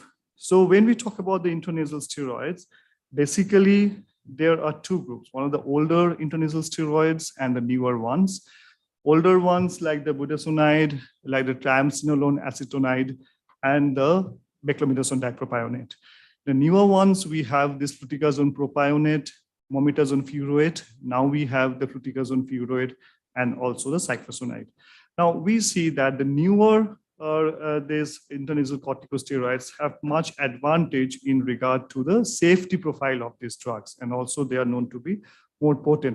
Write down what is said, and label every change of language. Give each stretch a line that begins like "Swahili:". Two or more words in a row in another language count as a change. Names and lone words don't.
English: So when we talk about the intranasal steroids, basically there are two groups. One of the older intranasal steroids and the newer ones. Older ones like the budesonide, like the triamcinolone acetonide, and the beclomethasone dipropionate. The newer ones, we have this fluticasone propionate, mometasone furoate. Now we have the fluticasone furoate and also the cyclophosphamide. Now we see that the newer these intranasal corticosteroids have much advantage in regard to the safety profile of these drugs, and also they are known to be more potent.